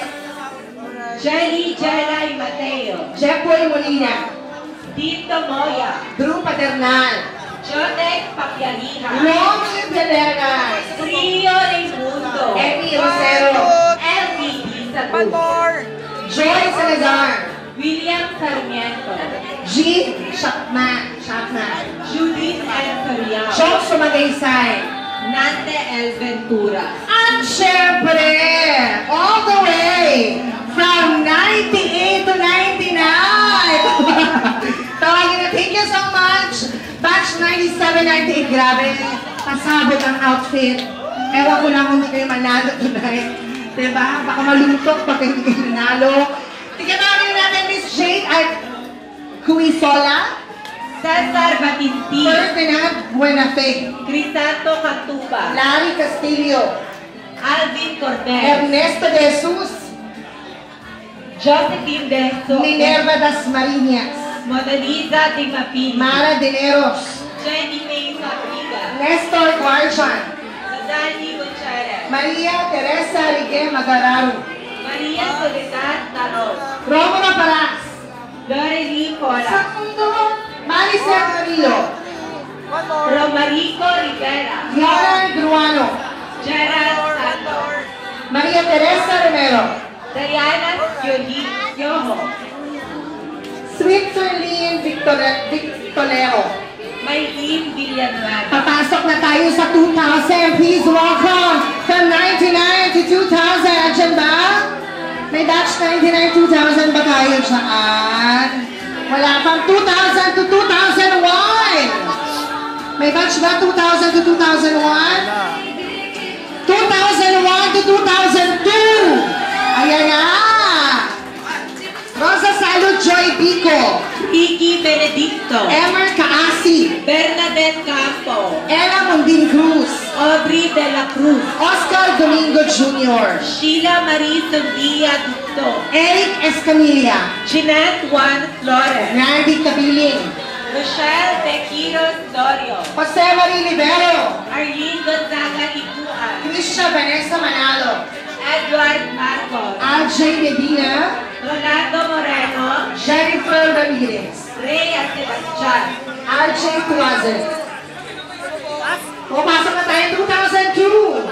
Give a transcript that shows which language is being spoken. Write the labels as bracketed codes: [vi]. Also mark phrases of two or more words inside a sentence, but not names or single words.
[tl] Jelly Jelay Mateo. Jeffoy Molina. Tito Moya. Drew Paternal. Jonek Papialiha. Romy Villegas. Trio Raimundo. Emmy Rosero. MVP Sabut. Joy Salazar. William Sarmiento. Jean Shakma. Judith L. Soriano. Chong Sumagaysay. Nante L. Ventura. At syempre, [en] all the way from 98 to 99. [tl] Tawagin na, [en] thank you so much. [tl] Batch 97, 98, grabe. Pasabot ang outfit. Ewan ko lang kung hindi kayo manalo tonight. Diba? Baka malungkot pag hindi kayo nanalo. Tignan natin Miss Jade at Cuisola. Cesar Batinti. Ferdinand Buenafe. Crisanto Cantuba. Larry Castillo. Alvin Cortez. Ernesto De Jesus. Josephine Denso. Minerva Dasmariñas. Mona Lisa Timapini. Mara Dineros. Jenny May Fabriga. Nestor Guarjan. Nadani Gutierrez. Maria Teresa Rigue Magararu. Maria Soledad Taros. Romulo Paras. Lorely Cora. Segundo, Maricel Camilo. Romarico Rivera. Yara Gruano. Gerald Santos. Maria Teresa Romero. Diana Yoho. Switzerland Victorero. Maylene Villanueva. Papasok na tayo sa 2000. [en] Please welcome from 99 to 2000. [tl] Andiyan ba? May batch 99, 2000 ba tayo dyan? Wala pang 2000 to 2001. May batch ba 2000 to 2001? 2001 to 2002. Ayan na. Rosa Salo Joy Bico. Vicky Benedicto. Emer Kaasi. Bernadette Campo. Ella Mundin Cruz. Aubrey de la Cruz. Oscar Domingo Jr. Sheila Marie Sofia Ducto. Eric Escamilla. Jeanette Juan Flores. Randy Cabiling. Rochelle Tequiros Dorio. Jose Marie Libero. Arlene Gonzaga Iguan. Trisha Vanessa Manalo. Edward Marcos. Ajay Medina. Rolando Moreno. Jennifer Ramirez. Rhea Sebastian. RJ Tuazen. Pumapasok na tayo 2002.